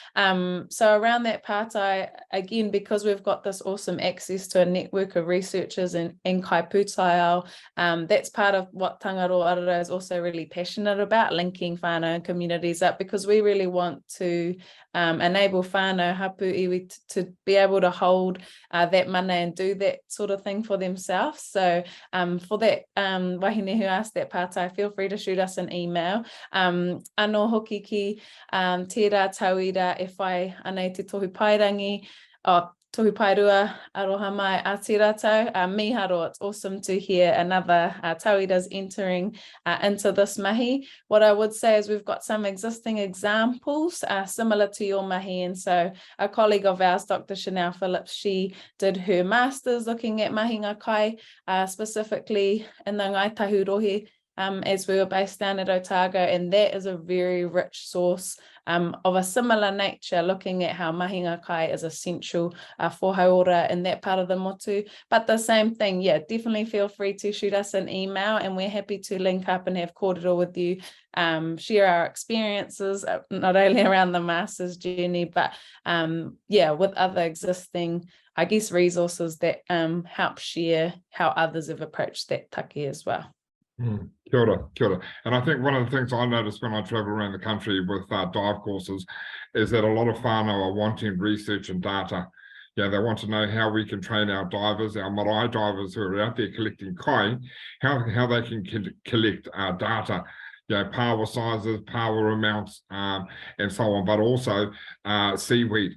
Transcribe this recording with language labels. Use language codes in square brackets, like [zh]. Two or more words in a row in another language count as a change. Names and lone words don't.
[en] So around that pātai, again, because we've got this awesome access to a network of researchers in [mi] kai pūtaia, [en] that's part of what Tangaroa Ara Rau is also really passionate about, linking whānau and communities up, because we really want to enable [mi] whānau hapu iwi [en] to be able to hold that mana and do that sort of thing for themselves. So for that wahine who asked that pātai, feel free to shoot us an email. [mi] Anō hoki ki tērā tauira e whai anei te tohu pairangi, tohu pairua, aroha mai a te rātou. Miharo, [en] it's awesome to hear another tauira's entering into this mahi. What I would say is we've got some existing examples similar to your mahi. And so a colleague of ours, Dr. Chanel Phillips, she did her master's looking at [mi] mahinga kai, [en] specifically in the Ngai Tahurohi, as we were based down at Otago, and that is a very rich source of a similar nature, looking at how [mi] mahinga kai [en] is essential for hauora in that part of the motu. But the same thing, yeah, definitely feel free to shoot us an email, and we're happy to link up and have kōrero with you, share our experiences, not only around the master's journey, but yeah, with other existing, I guess, resources that help share how others have approached that take as well. [mi] Kia ora, kia ora. [en] And I think one of the things I noticed when I travel around the country with dive courses is that a lot of whānau are wanting research and data. Yeah, they want to know how we can train our divers, our marae divers who are out there collecting kai, how they can collect data, you know, power sizes, power amounts, and so on, but also seaweed.